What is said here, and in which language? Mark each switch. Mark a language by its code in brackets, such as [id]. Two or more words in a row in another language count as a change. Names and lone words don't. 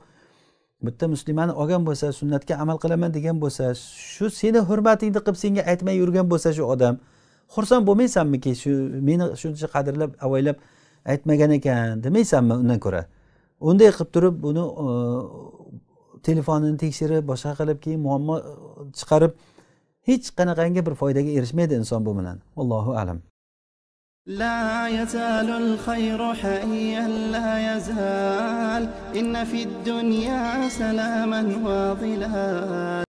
[uz] Bitta muslimani olgan bo'lsa, sunnatga amal qilaman degan bo'lsa, shu seni hurmatingni qilib senga aytmay yurgan bo'lsa shu odam, xursand bo'lmaysanmiki? Shu meni shuncha qadrlab, avaylab aytmagan ekan demaysanmi undan ko'ra? Unday qilib turib buni telefonini tekshirib, boshqa qilib keyin muammo chiqarib hech qanaqangi bir foydaga erishmaydi inson bu bilan. [ar] الله أعلم. لا يزال الخير حيا لا يزال إن في الدنيا سلاما وظلا